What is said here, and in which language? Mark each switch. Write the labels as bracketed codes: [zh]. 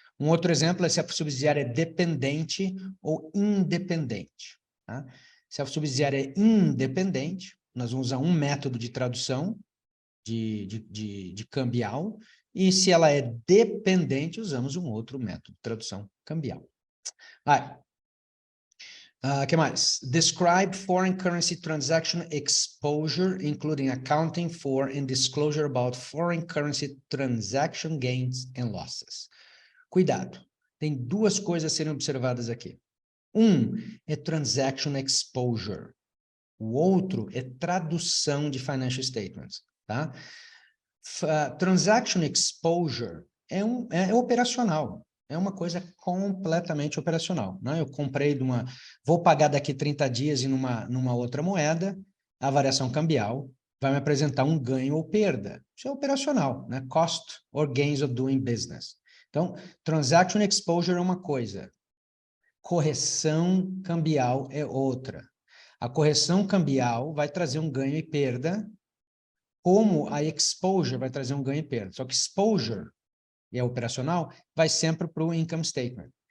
[pt] Um outro exemplo é se a subsidiária é dependente ou independente. Tá? Se a subsidiária é independente, nós vamos usar um método de tradução de cambial, e se ela é dependente, usamos um outro método de tradução cambial. Que mais? [en] Describe foreign currency transaction exposure, including accounting for and disclosure about foreign currency transaction gains and losses. [pt] Cuidado, tem duas coisas a serem observadas aqui. Um é transaction exposure. O outro é tradução de financial statements, tá? Transaction exposure é operacional. É uma coisa completamente operacional, né? Eu comprei vou pagar daqui 30 dias numa outra moeda, a variação cambial vai me apresentar um ganho ou perda. Isso é operacional, né? [en] Cost or gains of doing business. [pt] Então, transaction exposure é uma coisa, correção cambial é outra. A correção cambial vai trazer um ganho e perda, como a exposure vai trazer um ganho e perda. Só que exposure, e é operacional, vai sempre para o income statement.